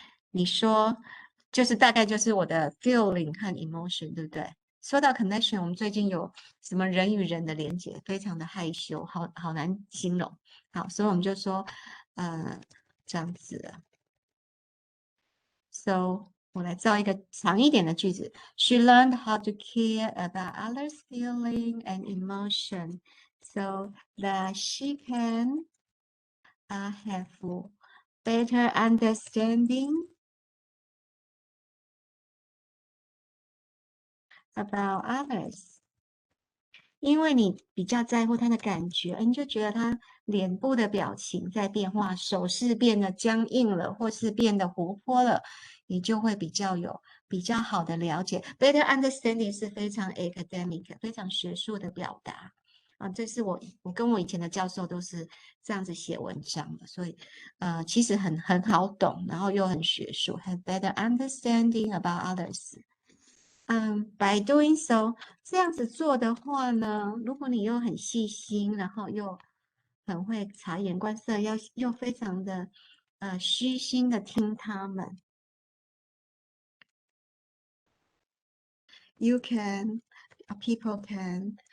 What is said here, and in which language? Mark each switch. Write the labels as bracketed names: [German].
[Chinese] 你说就是大概就是我的 feeling 和 emotion， 对不对？说到 connection， 我们最近有什么人与人的连接，非常的害羞，好难形容。好，所以我们就说这样子。 So 我来造一个长一点的句子。 [English] She learned how to care about others' feeling and emotion, so that she can have better understanding about others. [Chinese] 因为你比较在乎他的感觉，你就觉得他脸部的表情在变化，手势变得僵硬了，或是变得活泼了，你就会比较好的了解。 [English] Better understanding [Chinese] 是非常 academic、非常学术的表达啊，这是我跟我以前的教授都是这样子写文章的，所以其实很好懂，然后又很学术。 [English] Have better understanding about others. By doing so， [Chinese] 这样子做的话呢，如果你又很细心，然后又很会察言观色，又非常的虚心的听他们 ， [English] you can, people can。